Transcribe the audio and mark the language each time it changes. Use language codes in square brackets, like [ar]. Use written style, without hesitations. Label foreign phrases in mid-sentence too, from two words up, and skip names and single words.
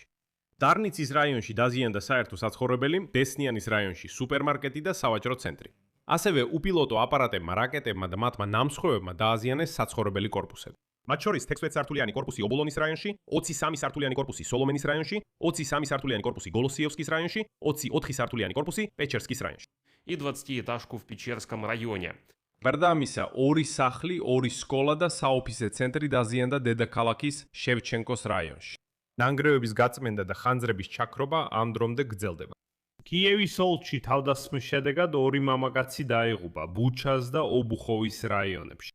[ka] დარნიცის რაიონში დაზიანდა საერთო საცხოვრებელი, დესნიანის რაიონში სუპერმარკეტი და სავაჭრო ცენტრი. ასევე უპილოტო აპარატებმა, რაკეტებმა და მათმა ნამსხვრევებმა დააზიანეს საცხოვრებელი კორპუსები. მათ შორის 16 სართულიანი კორპუსი ობოლონის რაიონში, 23 სართულიანი კორპუსი სოლომენის რაიონში, 23 სართულიანი კორპუსი გოლოსიევსკის რაიონში, 24 სართულიანი კორპუსი პეჩერსკის რაიონში. [ru] И 20-этажку в Печерском районе. [ka] გარდა ამისა, 2 სახლი, 2 სკოლა და საოფისე ცენტრი დაზიანდა დედაქალაქის შევჩენკოს რაიონში. ნანგრევების გაწმენდა და ხანძრების ჩაქრობა ამ დრომდე გრძელდება. კიევის ოლქში თავდასხმის შედეგად 2 მამაკაცი დაიღუპა ბუჩას და ობუხოვის რაიონებში.